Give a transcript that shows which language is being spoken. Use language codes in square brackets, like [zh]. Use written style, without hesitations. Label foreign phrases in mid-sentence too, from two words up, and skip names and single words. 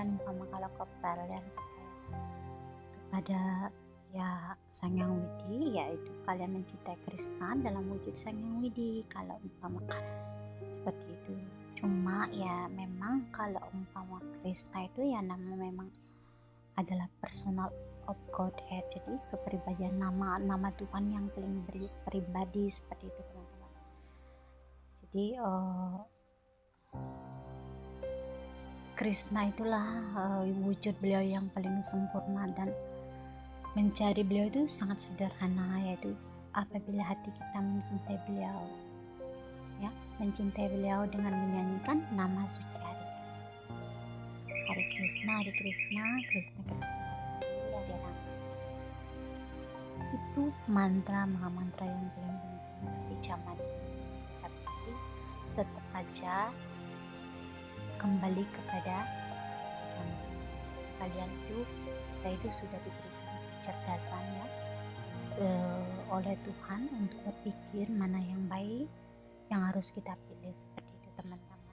[id] Umpama kalau kalian percaya kepada ya Sang Yang Widi, yaitu kalian mencintai Krishna dalam wujud Sang Yang Widi. Kalau umpama seperti itu, cuma ya memang kalau umpama Krishna itu ya nama memang adalah [en] personal of Godhead, [id] jadi kepribadian nama Tuhan yang paling pribadi seperti itu teman-teman. Jadi Krishna itulah wujud beliau yang paling sempurna, dan mencari beliau itu sangat sederhana, yaitu apabila hati kita mencintai beliau, ya, mencintai beliau dengan menyanyikan nama suci [sa] Hare Krishna, Hare Krishna, Hare Krishna, Krishna Krishna, Hare Rama. [id] Itu mantra yang paling penting di zaman ini. Tapi tetap aja kembali kepada kalian itu sudah diberikan kecerdasannya oleh Tuhan untuk berpikir mana yang baik yang harus kita pilih seperti itu teman-teman.